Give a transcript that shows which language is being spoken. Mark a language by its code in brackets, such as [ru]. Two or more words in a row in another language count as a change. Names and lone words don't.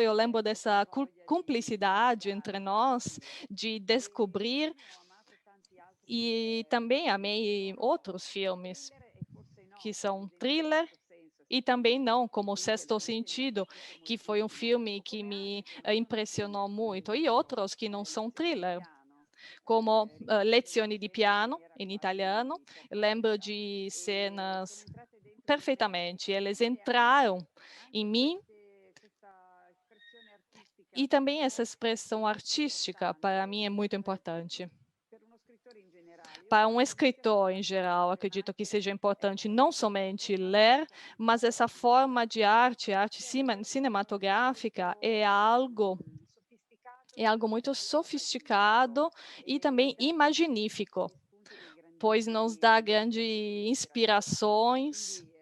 [pt] Eu lembro dessa cumplicidade entre nós, de descobrir, e também amei outros filmes que são thriller, e também não, como O Sexto Sentido, que foi um filme que me impressionou muito, e outros que não são thriller, como Lezioni di Piano, em italiano. Lembro de cenas perfeitamente, eles entraram em mim, e também essa expressão artística, para mim, é muito importante. Para um escritor, em geral, acredito que seja importante não somente ler, mas essa forma de arte cinematográfica é algo muito sofisticado e também imaginífico, pois nos dá grandes inspirações.